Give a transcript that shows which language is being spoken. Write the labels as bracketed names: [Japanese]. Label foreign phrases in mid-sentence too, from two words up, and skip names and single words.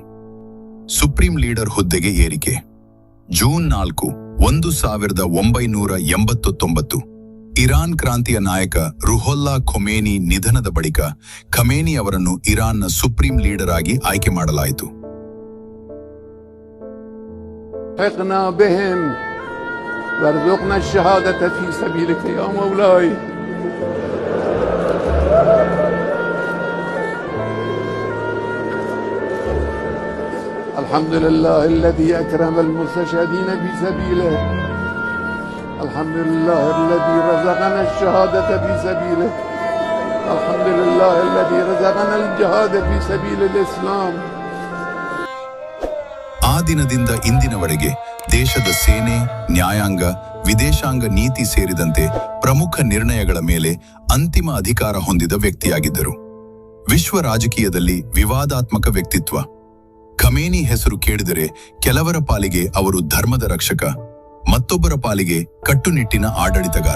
[English] Supreme Leader [Kannada] ಹುದ್ದೆಗೆ ಏರಿಕೆ. ಜೂನ್ 4, 1989 ಇರಾನ್ ಕ್ರಾಂತಿಯ ನಾಯಕ ರುಹೊಲ್ಲಾ ಖೊಮೇನಿ ನಿಧನದ ಬಳಿಕ ಖಮೇನಿ ಅವರನ್ನು ಇರಾನ್ನ [English] Supreme Leader [Kannada] ಆಗಿ ಆಯ್ಕೆ ಮಾಡಲಾಯಿತು. [Arabic] وارزقنا الشهادة في سبيلك يا مولاي. الحمد لله الذي أكرم المستشهدين في سبيله. الحمد لله الذي رزقنا الشهادة في سبيله. الحمد لله الذي رزقنا الجهاد في سبيل الإسلام. [Kannada] ಆ ದಿನದಿಂದ ಇಂದಿನವರೆಗೆ ದೇಶದ ಸೇನೆ, ನ್ಯಾಯಾಂಗ, ವಿದೇಶಾಂಗ ನೀತಿ ಸೇರಿದಂತೆ ಪ್ರಮುಖ ನಿರ್ಣಯಗಳ ಮೇಲೆ ಅಂತಿಮ ಅಧಿಕಾರ ಹೊಂದಿದ ವ್ಯಕ್ತಿಯಾಗಿದ್ದರು. ವಿಶ್ವ ರಾಜಕೀಯದಲ್ಲಿ ವಿವಾದಾತ್ಮಕ ವ್ಯಕ್ತಿತ್ವ. ಖಮೇನಿ ಹೆಸರು ಕೇಳಿದರೆ ಕೆಲವರ ಪಾಲಿಗೆ ಅವರು ಧರ್ಮದ ರಕ್ಷಕ, ಮತ್ತೊಬ್ಬರ ಪಾಲಿಗೆ ಕಟ್ಟುನಿಟ್ಟಿನ ಆಡಳಿತಗಾರ.